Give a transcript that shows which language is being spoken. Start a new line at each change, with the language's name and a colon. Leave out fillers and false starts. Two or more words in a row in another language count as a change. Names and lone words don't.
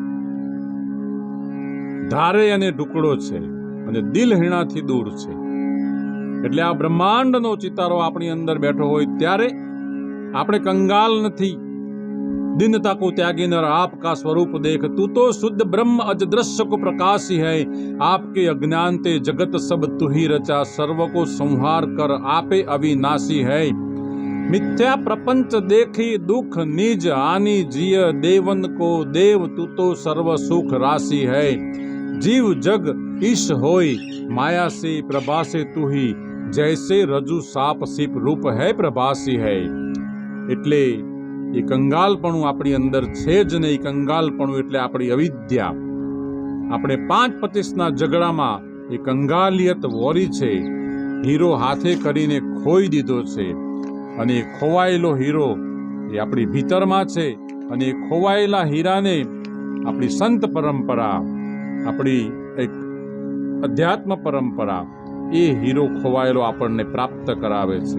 Gujarati: ધારે અને ઢુકડો છે, અને દિલ હીણાથી દૂર છે. એટલે આ બ્રહ્માંડનો ચિતારો આપણી અંદર બેઠો હોય ત્યારે આપણે કંગાલ નથી.
Hindi: दिनता को त्यागी नर आपका स्वरूप देख, तू तो शुद्ध ब्रह्म अज दृश्य को प्रकाशी है, आपके अज्ञान ते जगत सब तू ही रचा, सर्व को संहार कर आपे अविनाशी है. मिथ्या प्रपंच देखी दुख निज हानि जिय, देवन को देव तू तो सर्व सुख राशि है. जीव जग ईश होय माया से प्रभासे तू ही, जैसे रजु साप सीप रूप है प्रभासी है.
Gujarati: એટલે એ કંગાલપણું આપણી અંદર છે જ નહીં. કંગાલપણું એટલે આપણી અવિદ્યા. આપણે 5-25ના ઝઘડામાં એ કંગાલિયત વોરી છે. હીરો હાથે કરીને ખોઈ દીધો છે, અને ખોવાયેલો હીરો એ આપણી ભીતરમાં છે, અને એ ખોવાયેલા હીરાને આપણી સંત પરંપરા, આપણી એક અધ્યાત્મ પરંપરા એ હીરો ખોવાયેલો આપણને પ્રાપ્ત કરાવે છે.